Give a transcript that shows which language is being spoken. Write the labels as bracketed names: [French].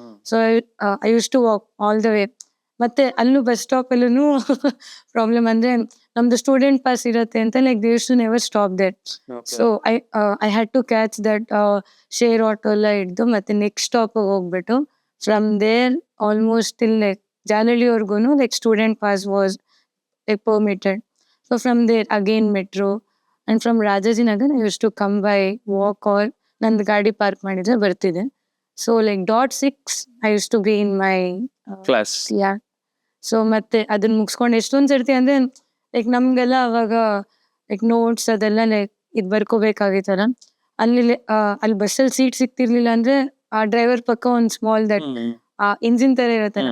[English] So I use to walk all the way. [Kannada] ಮತ್ತೆ ಅಲ್ಲೂ bus stop ಅಲ್ಲೂ problem ಅಂದ್ರೆ ನಮ್ದು ಸ್ಟೂಡೆಂಟ್ ಪಾಸ್ ಇರುತ್ತೆ ಅಂತ [English] Like they use to never stop there. So I had to catch that share auto [Kannada] ಎಲ್ಲ ಹಿಡ್ದು ಮತ್ತೆ ನೆಕ್ಸ್ಟ್ ಸ್ಟಾಪ್ ಹೋಗ್ಬಿಟ್ಟು [English] From there almost till like ಜಾಲಹಳ್ಳಿವರೆಗೂ like student pass was like permitted. So from there again metro, and from Rajajinagar I used to come by walk or [Kannada] ನಂದು ಗಾಡಿ park ಮಾಡಿದ್ರೆ ಬರ್ತಿದೆ. [English] So like .6 I use to be in my class. [Kannada] So ಮತ್ತೆ ಅದನ್ನ ಮುಗಿಸ್ಕೊಂಡು ಎಷ್ಟೊಂದು ಸರ್ತಿ ಅಂದ್ರೆ ಲೈಕ್ ನಮ್ಗೆಲ್ಲ ಅವಾಗ ಲೈಕ್ ನೋಟ್ಸ್ ಅದೆಲ್ಲ ಲೈಕ್ ಇದು ಬರ್ಕೋಬೇಕಾಗಿತ್ತಲ್ಲ. ಅಲ್ಲಿ ಬಸ್ಸಲ್ಲಿ ಸೀಟ್ ಸಿಕ್ತಿರ್ಲಿಲ್ಲ ಅಂದ್ರೆ ಆ ಡ್ರೈವರ್ ಪಕ್ಕ ಒಂದು ಸ್ಮಾಲ್ ದಟ್ ಇಂಜಿನ್ ತರ ಇರುತ್ತೆ.